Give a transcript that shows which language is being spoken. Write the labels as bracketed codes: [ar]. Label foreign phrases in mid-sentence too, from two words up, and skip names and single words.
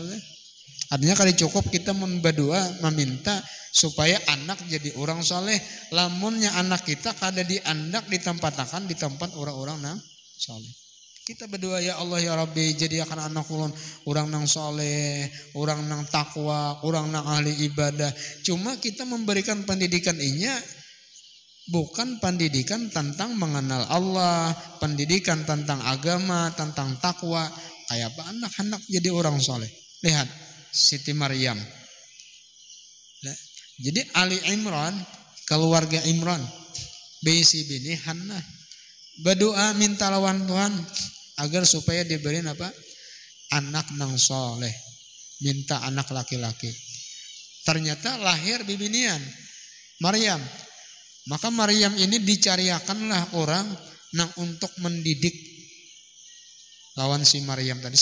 [bjn] Artinya kali cukup kita berdoa meminta supaya anak jadi orang soleh. Lamunnya anak kita kada diandak ditempatakan di tempat orang-orang nang soleh. Kita berdoa, [ar] يا الله يا ربي, [bjn] jadikan anak ulun orang nang soleh, orang nang takwa, orang nang ahli ibadah. Cuma kita memberikan pendidikan inya bukan pendidikan tentang mengenal Allah, pendidikan tentang agama, tentang takwa. Kayak apa anak-anak jadi orang soleh. Lihat Siti Maryam. Jadi Ali Imran, keluarga Imran, Baisi bini Hannah, berdoa minta lawan Tuhan agar supaya diberi anak nang soleh, minta anak laki-laki. Ternyata lahir bibinian Maryam. Maka Maryam ini dicariakanlah orang nang untuk mendidik lawan si Maryam tadi.